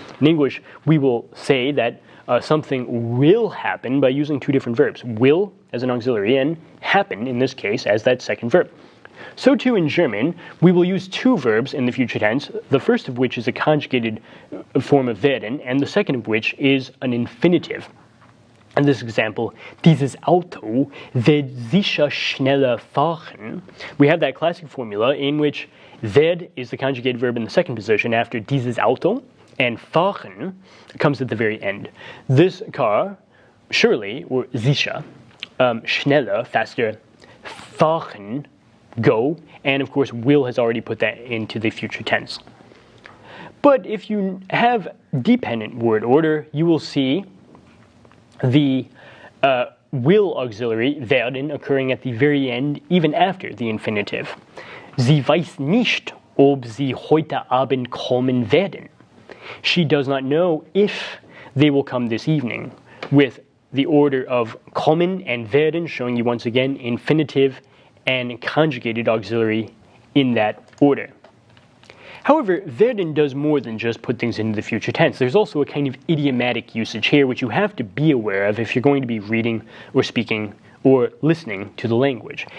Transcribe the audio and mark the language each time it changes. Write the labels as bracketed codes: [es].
[en] In English, we will say that something will happen by using two different verbs. Will as an auxiliary and happen, in this case, as that second verb. So too in German, we will use two verbs in the future tense, the first of which is a conjugated form of werden, and the second of which is an infinitive. In this example, [de] dieses Auto wird sicher schneller fahren. [en] We have that classic formula in which werd is the conjugated verb in the second position after dieses Auto, and fahren comes at the very end. This car, surely, or sicher, schneller, faster, fahren, go, and of course will has already put that into the future tense. But if you have dependent word order, you will see the will auxiliary werden occurring at the very end, even after the infinitive. [de] Sie weiß nicht, ob sie heute Abend kommen werden. [en] She does not know if they will come this evening, with the order of kommen and werden showing you once again infinitive and conjugated auxiliary in that order. However, werden does more than just put things into the future tense. There's also a kind of idiomatic usage here which you have to be aware of if you're going to be reading or speaking or listening to the language.